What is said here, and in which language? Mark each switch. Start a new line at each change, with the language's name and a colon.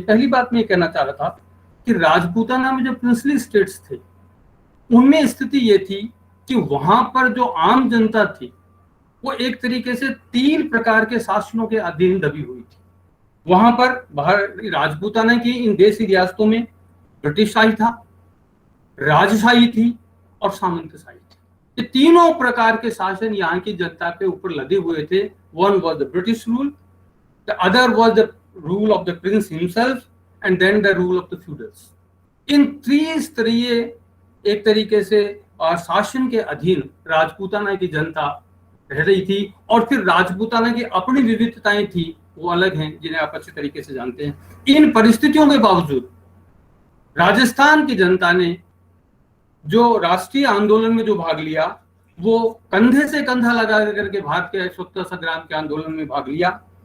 Hindi: पहली बात मैं ये कहना चाह रहा था कि राजपूताना में जो प्रिंसली स्टेट्स थे, उनमें स्थिति ये थी कि वहां पर जो आम जनता थी वो एक तरीके से 3 प्रकार के शासनों के अधीन दबी हुई थी. वहां पर राजपूताना की इन देशी रियासतों में ब्रिटिशशाही था, राजशाही थी और सामंतशाही थी. ये तीनों प्रकार के शासन यहाँ की जनता के ऊपर लदे हुए थे.
English: One was the British rule, the other was the rule of the prince himself and then the rule of the feudals.
Hindi: इन 3 स्तरीय एक तरीके से शासन के अधीन राजपूताना की जनता रह रही थी. और फिर राजपूताना की अपनी विविधताएं थी, वो अलग हैं, जिन्हें आप अच्छे तरीके से जानते हैं. इन परिस्थितियों के बावजूद राजस्थान की जनता ने जो राष्ट्रीय आंदोलन में जो भाग लिया, वो कंधे से कंधा लगा करके भारत के स्वतंत्रता संग्राम के आंदोलन में भाग लिया.